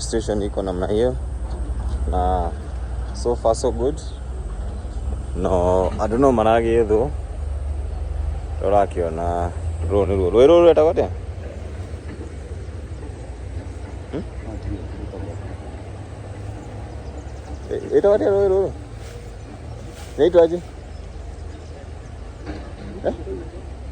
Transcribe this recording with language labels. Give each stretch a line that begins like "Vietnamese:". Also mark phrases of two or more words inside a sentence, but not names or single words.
Swahili: station iko namna hiyo
Kikuyu: na
English: so far so good
Kikuyu: no andũ no maragĩethwo tũrakĩona rũĩ nĩruo rũĩ rũrũ rwĩtagwo atĩa rwĩtagwo atĩa rũĩ rũrũ rĩitwo aje